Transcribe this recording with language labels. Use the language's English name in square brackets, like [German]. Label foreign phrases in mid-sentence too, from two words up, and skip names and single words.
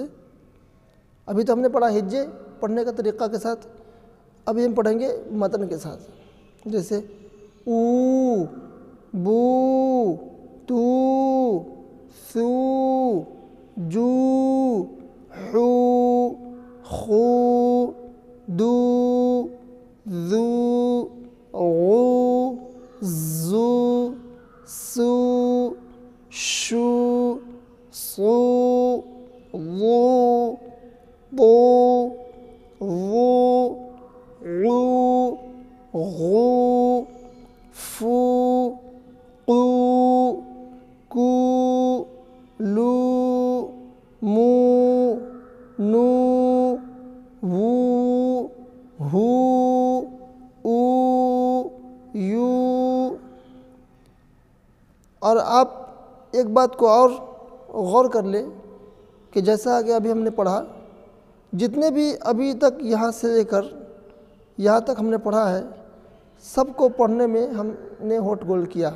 [Urdu] ابھی تو ہم نے پڑھا ہجے پڑھنے کا طریقہ کے ساتھ، ابھی ہم پڑھیں گے متن کے ساتھ، جیسے او بو [Arabic] تو سو جو حو خو دو ذو غو زو سو شو صو ضو ضو ظو غو غو فو قو کو لو مو نو وو ہو او یو۔ [Urdu] اور آپ ایک بات کو اور غور کر لیں کہ جیسا کہ ابھی ہم نے پڑھا، جتنے بھی ابھی تک یہاں سے لے کر یہاں تک ہم نے پڑھا ہے، سب کو پڑھنے میں ہم نے ہوٹ گول کیا۔